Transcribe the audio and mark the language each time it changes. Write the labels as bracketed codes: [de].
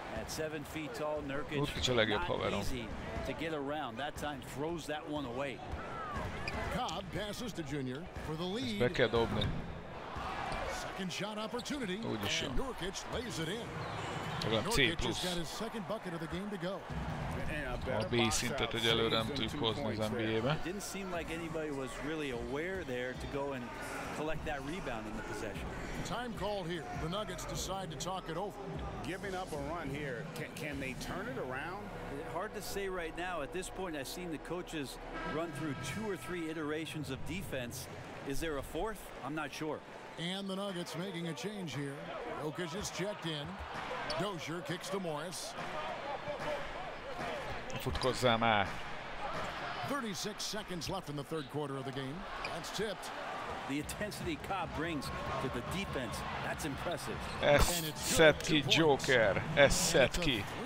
[en] At 7 feet tall, Nurkic, not easy to get around. That time throws that one away. Cobb passes to Junior for the lead. [hu] Be kell dobni. [en] Second shot opportunity. [hu] Úgyis jó. [en] And Nurkic lays it in. [hu] Legalább C plusz. [en] Got his second bucket of the game to go. [hu] A B szintet, hogy előre nem tudjuk hozni az NBA-be. [en] It didn't seem like anybody was really aware there to go and collect that rebound in the possession. Time called here. The Nuggets decide to talk it over. Giving up a run here, can they turn it around? Hard to say right now. At this point, I've seen the coaches run through 2 or 3 iterations of defense. Is there a fourth? I'm not sure. And the Nuggets making a change here. Jokic is checked in. Dozier kicks to Morris. [hu] Futkozzál már. [en] 36 seconds left in the third quarter of the game. That's tipped. The intensity Cobb brings to the defense, that's impressive. [hu] Ezt szed ki Joker, ezt szed ki.